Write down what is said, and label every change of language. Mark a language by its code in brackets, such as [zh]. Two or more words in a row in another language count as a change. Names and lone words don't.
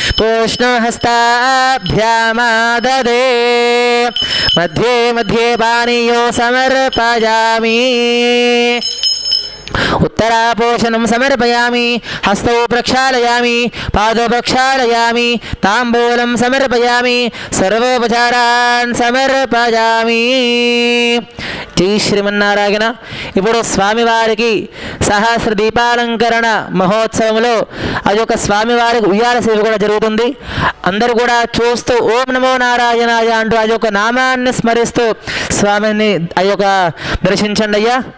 [sa] पूष्णहस्ताभ्यामाददे मध्ये मध्ये पानीयो समर्पयामि उत्तरापोषणं समर्पयामि हस्तौ प्रक्षालयामि पादौ प्रक्षालयामि ताम्बूलं समर्पयामि सर्वोपचारान् समर्पयामि జై శ్రీమన్నారాయణ. [te] ఇప్పుడు స్వామివారికి సహస్ర దీపాలంకరణ మహోత్సవంలో ఆ యొక్క స్వామివారికి ఉయ్యాల సేవ కూడా జరుగుతుంది. అందరూ కూడా చూస్తూ ఓం నమో నారాయణాయ అంటూ ఆ యొక్క నామాన్ని స్మరిస్తూ స్వామిని ఆ యొక్క దర్శించండి అయ్యా.